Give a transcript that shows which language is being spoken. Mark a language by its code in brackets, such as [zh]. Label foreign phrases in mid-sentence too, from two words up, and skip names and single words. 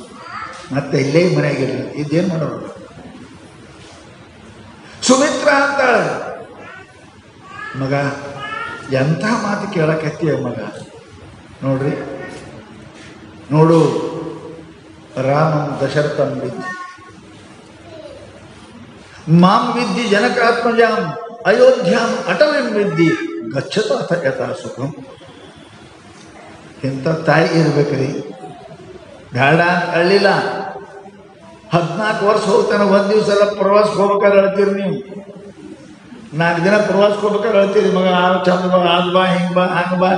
[kn] ಮತ್ತೆ ಇಲ್ಲೇ ಮನೆಯಾಗಿರಲಿ, ಇದೇನು ಮಾಡೋರು? ಸುಮಿತ್ರ ಅಂತಾಳೆ, ಮಗ ಎಂಥ ಮಾತು ಕೇಳಕತ್ತೀಯ ಮಗ. ನೋಡ್ರಿ, ನೋಡು, [sa] ರಾಮಂ ದಶರಥಂ ವಿದ್ಧಿ ಮಾಂ ವಿದ್ಧಿ ಜನಕಾತ್ಮಜಾಂ ಅಯೋಧ್ಯಾಂ ಅಟವಿಂ ವಿದ್ಧಿ ಗಚ್ಚತ ಅಥ ಯಥಾ ಸುಖಂ. [kn] ಇಂಥ ತಾಯಿ ಇರ್ಬೇಕ್ರಿ. ಬೇಡ ಅಂತ ಅಳ್ಳಿಲ್ಲ. 14 ವರ್ಷ ಹೋಗ್ತಾನೆ, ಒಂದು ದಿವಸ ಎಲ್ಲ ಪ್ರವಾಸಕ್ಕೆ ಹೋಗ್ಬೇಕಾದ್ರೆ ಅಳ್ತೀರಿ ನೀವು. 4 ದಿನ ಪ್ರವಾಸಕ್ಕೆ ಹೋಗ್ಬೇಕಾದ್ರೆ ಅಳ್ತೀರಿ. ಮಗ ಚಂದ ಮಗ, ಅದು ಬಾ, ಹಿಂಗೆ ಬಾ, ಹಂಗೆ ಬಾ.